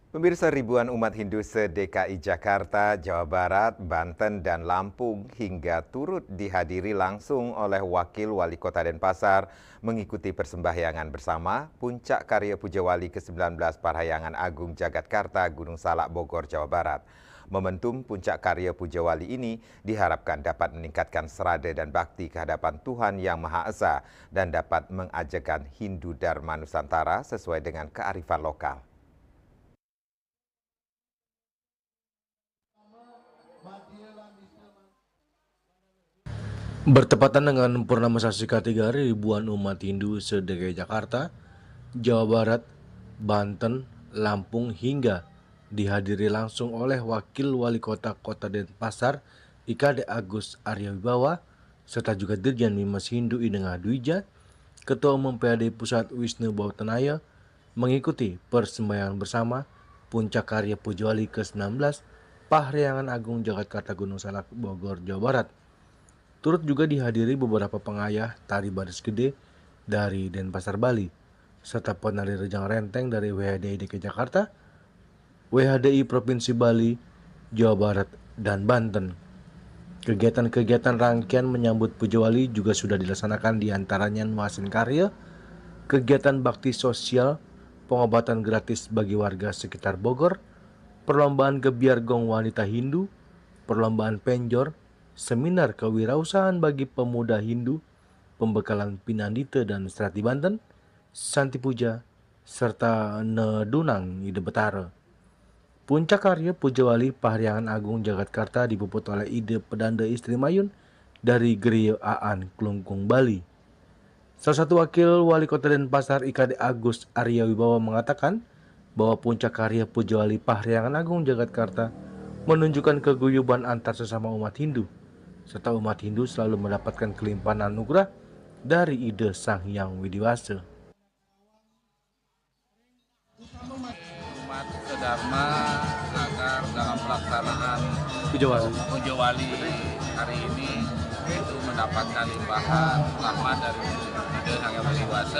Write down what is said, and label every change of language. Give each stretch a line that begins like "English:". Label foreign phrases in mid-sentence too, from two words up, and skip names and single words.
Indonesian: Pemirsa, ribuan umat Hindu se-DKI Jakarta, Jawa Barat, Banten, dan Lampung hingga turut dihadiri langsung oleh Wakil Wali Kota Denpasar mengikuti persembahyangan bersama Puncak Karya Puja Wali ke-19 Parahyangan Agung Jagatkarta Gunung Salak Bogor, Jawa Barat. Momentum Puncak Karya Puja Wali ini diharapkan dapat meningkatkan serada dan bakti kehadapan Tuhan Yang Maha Esa dan dapat mengajarkan Hindu Dharma Nusantara sesuai dengan kearifan lokal. Bertepatan dengan Purnama Sasi K3, ribuan umat Hindu se-DKI Jakarta, Jawa Barat, Banten, Lampung hingga dihadiri langsung oleh Wakil Wali Kota Kota Denpasar IKD Agus Arya Wibawa, serta juga Dirjen Mimas Hindu Inengah Dwija, Ketua Umum PAD Pusat Wisnu Bautanaya, mengikuti persembahyangan bersama Puncak Karya Puja Wali ke-19 Parahyangan Agung Jagatkarta Gunung Salak Bogor, Jawa Barat. Turut juga dihadiri beberapa pengayah tari baris gede dari Denpasar, Bali, serta penari rejang renteng dari WHDI DKI Jakarta, WHDI Provinsi Bali, Jawa Barat, dan Banten. Kegiatan-kegiatan rangkaian menyambut Puja Wali juga sudah dilaksanakan, diantaranya Nuasin Karya, kegiatan bakti sosial, pengobatan gratis bagi warga sekitar Bogor, perlombaan gebiar gong wanita Hindu, perlombaan penjor, seminar kewirausahaan bagi pemuda Hindu, pembekalan Pinandita dan Strati Banten, Santi Puja, serta Nedunang Ide Betara. Puncak Karya Puja Wali Parahyangan Agung Jagatkarta dipuput oleh Ide Pedanda Istri Mayun dari Gerio Aan Klungkung, Bali. Salah satu Wakil Wali Kota Denpasar IKD Agus Arya Wibawa mengatakan bahwa Puncak Karya Puja Wali Parahyangan Agung Jagatkarta menunjukkan keguyuban antar sesama umat Hindu, serta umat Hindu selalu mendapatkan kelimpahan anugerah dari ide Sang Hyang Widiwasa. Umat sedharma agar dalam pelaksanaan Puja Wali hari ini itu mendapatkan limpahan rahmat dari ide Sang Hyang Widiwasa.